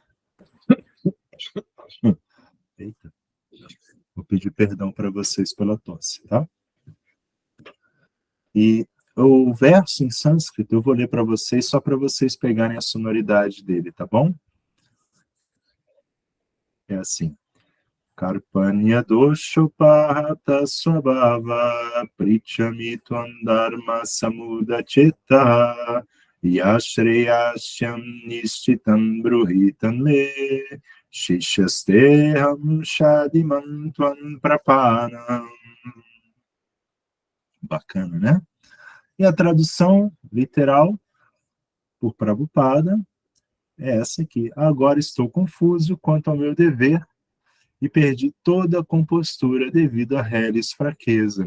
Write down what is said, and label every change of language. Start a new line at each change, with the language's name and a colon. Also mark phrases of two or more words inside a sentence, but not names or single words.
Portuguese: Eita. Vou pedir perdão para vocês pela tosse, tá? E o verso em sânscrito eu vou ler para vocês, só para vocês pegarem a sonoridade dele, tá bom? É assim.
Sanskrit: Karpanya doshopahata swabhava prichami tvam dharma samudacheta yashreyasyam nishchitam bruhitam me shishasteham shadiman tvam prapanam.
Portuguese: Bacana, né? E a tradução literal por Prabhupada é essa aqui. Agora estou confuso quanto ao meu dever e perdi toda a compostura devido a reles fraqueza.